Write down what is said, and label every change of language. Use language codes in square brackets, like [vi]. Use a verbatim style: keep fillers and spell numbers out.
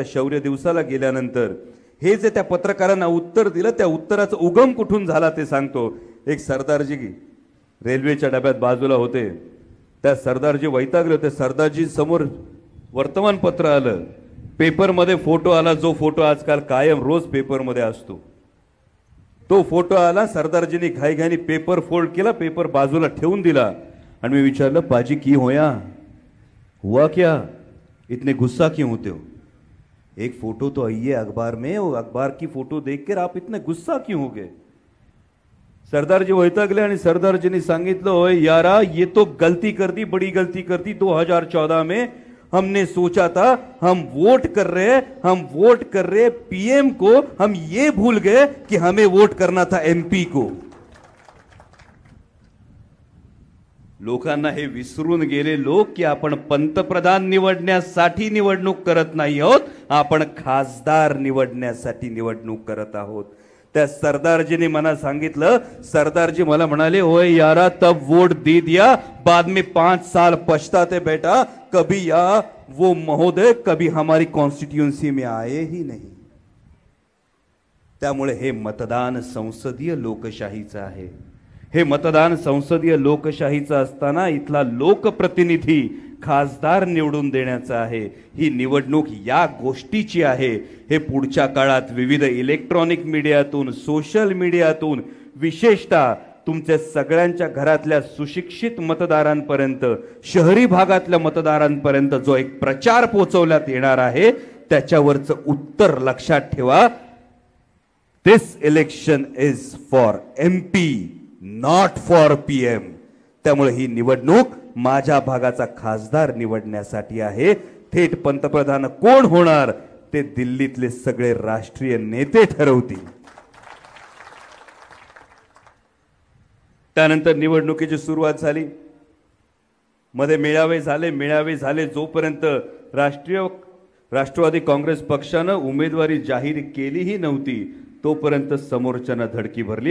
[mr] त्या शौर्य दिवसाला गेल्यानंतर हे जे त्या पत्रकारांना उत्तर दिलं त्या उत्तराचा उगम कुठून झाला ते सांगतो. एक सरदारजी रेल्वेच्या डब्यात बाजूला होते, त्या सरदारजी वैतागले होते. सरदारजी समोर वर्तमानपत्र आलं, पेपरमध्ये फोटो आला, जो फोटो आजकाल कायम रोज पेपरमध्ये असतो तो फोटो आला. सरदारजींनी घाईघाईने पेपर फोल्ड केला, पेपर बाजूला ठेवून दिला आणि मी विचारलं [pa] पाजी की होया [hi] हुआ क्या, इतने गुस्सा क्यों होते हो, एक फोटो तो आई है अखबार में और अखबार की फोटो देखकर आप इतने गुस्सा क्यों हो गए. [mr] सरदार जी वैतागले आणि सरदारजी ने सांगितलं [hi] ओए यारा ये तो गलती कर दी, बड़ी गलती कर दी. दो हजार चौदह में हमने सोचा था हम वोट कर रहे हम वोट कर रहे पीएम को, हम ये भूल गए कि हमें वोट करना था एमपी को. [mr] लोकांना हे विसरून गेले लोक की आपण पंतप्रधान निवडण्यासाठी निवडणूक करत नाही आहोत, आपण खासदार निवडण्यासाठी निवडणूक करत आहोत. त्या सरदारजीने मला सांगितलं, सरदारजी मला म्हणाले [hi] ओए यारा तब वोट दे दिया बाद में पांच साल पछताते बेटा, कभी या वो महोदय कभी हमारी कॉन्स्टिट्युएंसी में आए ही नाही. [mr] त्यामुळे हे मतदान संसदीय लोकशाहीचं आहे. हे मतदान संसदीय लोकशाहीचं असताना इथला लोकप्रतिनिधी खासदार निवडून देण्याचा आहे. ही निवडणूक या गोष्टीची आहे. हे पुढच्या काळात विविध इलेक्ट्रॉनिक मीडियातून, सोशल मीडियातून, विशेषतः तुमच्या सगळ्यांच्या घरातल्या सुशिक्षित मतदारांपर्यंत, शहरी भागातल्या मतदारांपर्यंत जो एक प्रचार पोहोचवण्यात येणार आहे त्याच्यावरचं उत्तर लक्षात ठेवा. [en] This election is for M P not for PM. [mr] त्यामुळे ही निवडणूक माझ्या भागाचा खासदार निवडण्यासाठी आहे. थेट पंतप्रधान कोण होणार ते दिल्लीतले सगळे राष्ट्रीय नेते ठरवतील. त्यानंतर निवडणुकीची सुरुवात झाली. मध्ये मेळावे झाले मेळावे झाले जोपर्यंत राष्ट्रीय राष्ट्रवादी काँग्रेस पक्षानं उमेदवारी जाहीर केलीही नव्हती तोपर्यंत समोरच्यांना धडकी भरली.